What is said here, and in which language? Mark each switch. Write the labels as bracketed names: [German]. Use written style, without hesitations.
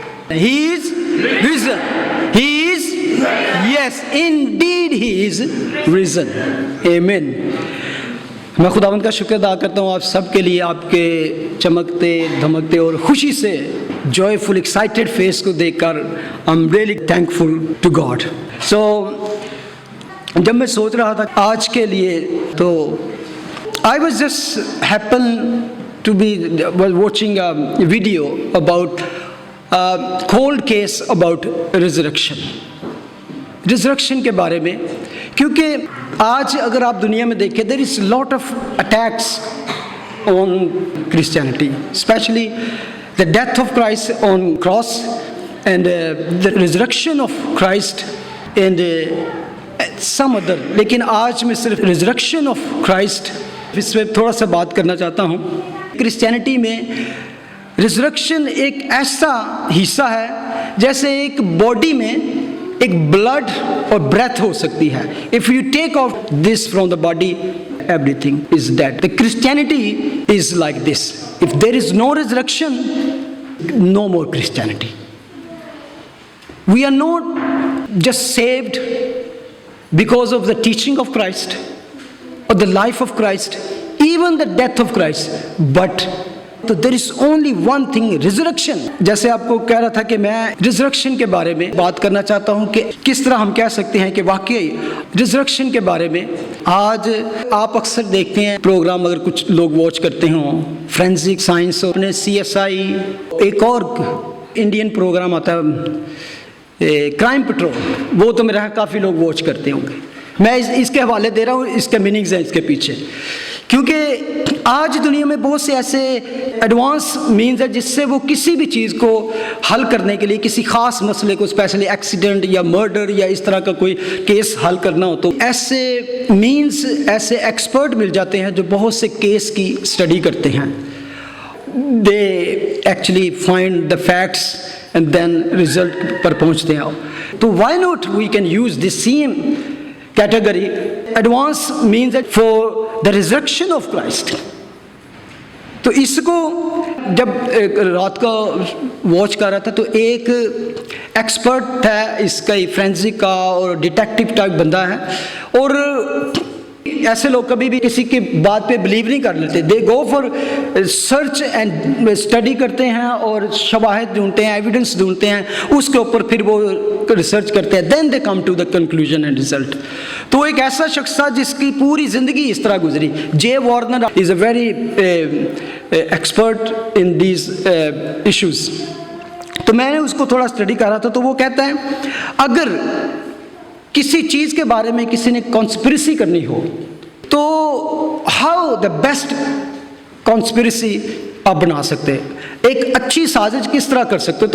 [English] He is risen. He is yes indeed he is risen. آمین. [Urdu] میں خداوند کا شکر ادا کرتا ہوں آپ سب کے لیے، آپ کے چمکتے دھمکتے اور خوشی سے جوائے فل ایکسائٹیڈ فیس کو دیکھ کر [English] I am really thankful to God. So [Urdu] جب میں سوچ رہا تھا آج کے لیے تو [English] I was just happened to be watching a video about a cold case about resurrection. Resurrection [Urdu] کے بارے میں، کیونکہ آج اگر آپ دنیا میں دیکھیں [English] there is a lot of attacks on Christianity, especially the death of Christ on cross and the resurrection of Christ and some other. [Urdu] لیکن آج میں صرف [English] resurrection of Christ [Urdu] اس پہ تھوڑا سا بات کرنا چاہتا ہوں. کرسچینٹی میں ریزریکشن ایک ایسا حصہ ہے جیسے ایک باڈی میں ایک بلڈ اور بریتھ ہو سکتی ہے. [English] If you take out this from the body everything is dead. Christianity is like this. If there is no resurrection no more Christianity. We are not just saved because of the teaching of Christ or the life of Christ, even the death of Christ, but there is only one thing, resurrection. [Urdu] جیسے آپ کو کہہ رہا تھا کہ میں resurrection کے بارے میں بات کرنا چاہتا ہوں کہ کس طرح ہم کہہ سکتے ہیں کہ واقعی resurrection کے بارے میں. آج آپ اکثر دیکھتے ہیں پروگرام، اگر کچھ لوگ واچ کرتے ہوں، فرینزک سائنس اور CSI، ایک اور انڈین پروگرام آتا ہے کرائم پٹرول، وہ تو میرا کافی لوگ واچ کرتے ہوں گے. میں اس کے حوالے دے رہا ہوں، اس کے میننگز ہیں اس کے پیچھے، کیونکہ آج دنیا میں بہت سے ایسے ایڈوانس مینز ہیں جس سے وہ کسی بھی چیز کو حل کرنے کے لیے، کسی خاص مسئلے کو، اسپیشلی ایکسیڈنٹ یا مرڈر یا اس طرح کا کوئی کیس حل کرنا ہو، تو ایسے مینز، ایسے ایکسپرٹ مل جاتے ہیں جو بہت سے کیس کی اسٹڈی کرتے ہیں. [English] they actually find the facts and then result [Urdu] پر پہنچتے ہیں. [English] تو why not we can use this same category. Advance means that for the resurrection of Christ. [Urdu] تو اس کو جب رات کا واچ کر رہا تھا تو ایک ایکسپرٹ ہے اس کا، فرینزک کا اور ڈیٹیکٹیو ٹائپ بندہ ہے، اور ایسے لوگ کبھی بھی کسی کی بات پہ بلیو نہیں کر لیتے. [English] they go for search and study [Urdu] کرتے ہیں اور شواہد ڈھونڈتے ہیں، ایویڈنس ڈھونڈتے ہیں، اس کے اوپر پھر وہ ریسرچ کرتے ہیں. [English] Then they come to the conclusion and result. [Urdu] تو ایک ایسا شخص تھا جس کی پوری زندگی اس طرح گزری. [English] J Warner is a very expert in these issues. [Urdu] تو میں نے اس کو تھوڑا اسٹڈی کر رہا تھا، تو وہ کہتا ہے اگر کسی چیز کے بارے میں کسی نے کانسپریسی کرنی ہو تو [English] how the best conspiracy [Urdu] آپ بنا سکتے ہیں، ایک اچھی سازش کس طرح کر سکتے.